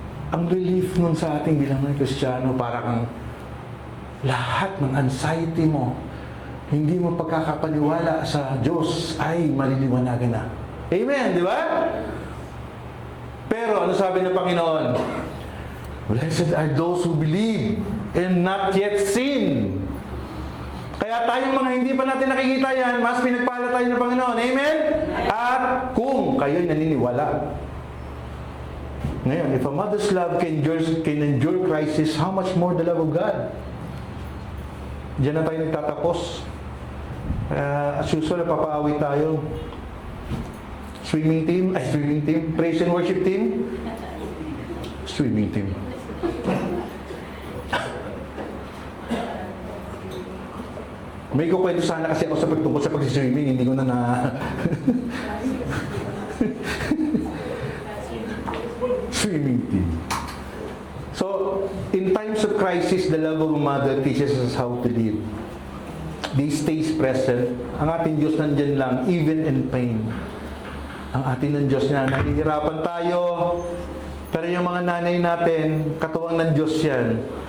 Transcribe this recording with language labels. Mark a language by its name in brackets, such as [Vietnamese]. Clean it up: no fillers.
[Filipino] Ang relief nun sa ating bilang mga Kristiyano, para kang lahat ng anxiety mo, hindi mo pagkakapaniwala sa Diyos ay maliliwanagan na. Amen, di ba? Pero ano sabi ng Panginoon? [English] Blessed are those who believe and not yet sin. [Filipino] Kaya tayong mga hindi pa natin nakikita yan, mas pinagpala tayo ng Panginoon. Amen? At kung kayo'y naniniwala. [English] Ngayon, if a mother's love can endure crisis, how much more the love of God? [Filipino] Diyan na tayo nagtatapos. As usual, papaawit tayo. [English] Swimming team, praise and worship team. Swimming team. [Filipino] May kukwento sana kasi ako sa pagtungkol sa pag-swimming, hindi ko na swimming team. [English] So, in times of crisis, the love of a mother teaches us how to live. This stays present. [Filipino] Ang ating Diyos nandyan lang, [English] even in pain. [Filipino] Ang ating ng Diyos na nahihirapan tayo, pero yung mga nanay natin, katuwang ng Diyos yan.